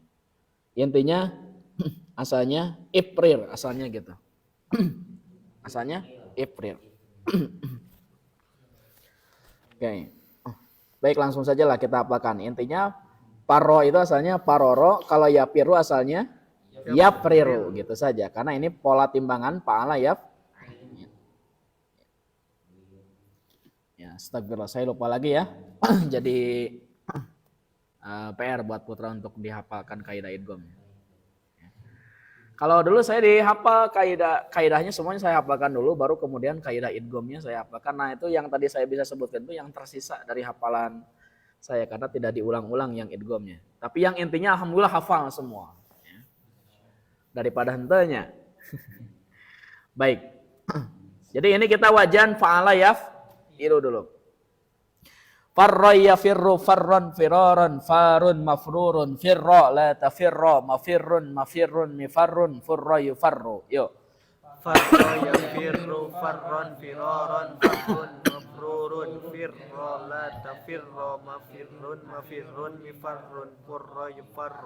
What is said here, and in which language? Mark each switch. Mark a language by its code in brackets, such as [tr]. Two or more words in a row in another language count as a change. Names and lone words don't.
[id] Intinya asalnya iprir, asalnya gitu. Asalnya iprir. Oke. Baik, langsung saja lah kita apakan. Intinya parro itu asalnya paroro, kalau yapiru asalnya yapriru, gitu saja. Karena ini pola timbangan fa'ala ya. Ya, astagfirullah, saya lupa lagi ya. Jadi PR buat putra untuk dihafalkan kaidah idgham. Kalau dulu saya dihafal kaidahnya semuanya saya hafalkan dulu, baru kemudian kaidah idghamnya saya hafalkan. Nah itu yang tadi saya bisa sebutkan itu yang tersisa dari hafalan saya karena tidak diulang-ulang yang idghamnya. Tapi yang intinya alhamdulillah hafal semua. Ya. Daripada hentenya. Baik. Jadi ini kita wajan [ar] فعل يفعل [id] dulu. [ar] فر يفر فرا فرارا فار مفرور فر لا تفر مفر مفر مفر فر يفر. [id] Yuk. [ar] فر يفر فرا فرارا فار مفرور فر لا تفر مفر مفر مفر فر يفر.